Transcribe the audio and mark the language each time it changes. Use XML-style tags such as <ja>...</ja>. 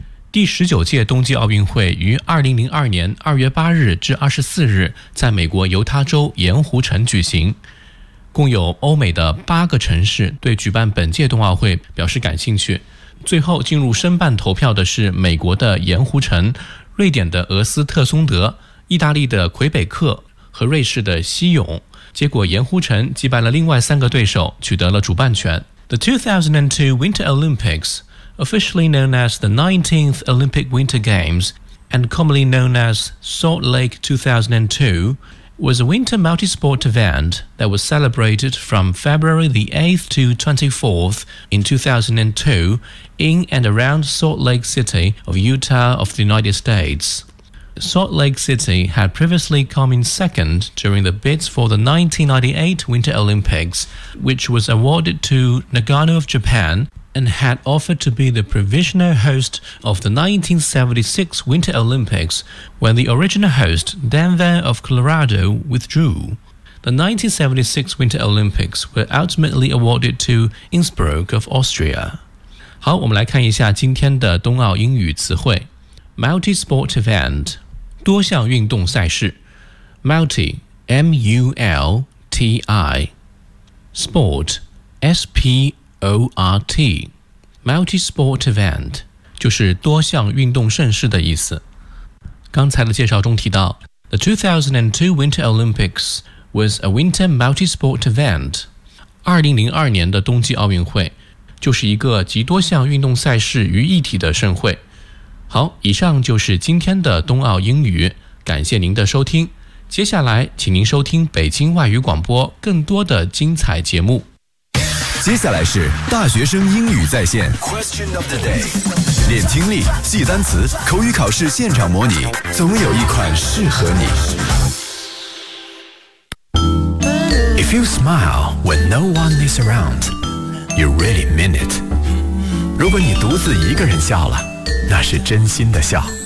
<zh>第十九届冬季奥运会于2002年2月8日至24日在美国犹他州盐湖城举行，共有欧美的8个城市对举办本届冬奥会表示感兴趣，最后进入申办投票的是美国的盐湖城、瑞典的俄斯特松德、意大利的魁北克和瑞士的西勇，结果盐湖城击败了另外3个对手，取得了主办权。</zh> <en>The 2002 Winter Olympics, officially known as the 19th Olympic Winter Games and commonly known as Salt Lake 2002, was a winter multi-sport event that was celebrated from February the 8th to 24th in 2002 in and around Salt Lake City of Utah of the United States. Salt Lake City had previously come in second during the bids for the 1998 Winter Olympics, which was awarded to Nagano of Japan,and had offered to be the provisional host of the 1976 Winter Olympics when the original host, Denver of Colorado, withdrew. The 1976 Winter Olympics were ultimately awarded to Innsbruck of Austria.</en> <zh>好，我们来看一下今天的冬奥英语词汇。</zh> <en>Multi-sport event,</en> <zh>多项运动赛事。</zh> <en>Multi, M-U-L-T-I. Sport, S-P-O-R-T. O-R-T, multi-sport event,</en> <zh>就是多项运动盛事的意思。刚才的介绍中提到</zh> <en>The 2002 Winter Olympics was a winter multi-sport event.</en> <zh>2002年的冬季奥运会就是一个集多项运动赛事于一体的盛会。好，以上就是今天的冬奥英语，感谢您的收听。接下来请您收听北京外语广播更多的精彩节目。接下来是大学生英语在线</zh> <en>Question of the day，</en> <zh>练听力，记单词，口语考试现场模拟，总有一款适合你。</zh> <en>If you smile when no one is around, you really mean it.</en> <zh>如果你独自一个人笑了，那是真心的笑。</zh>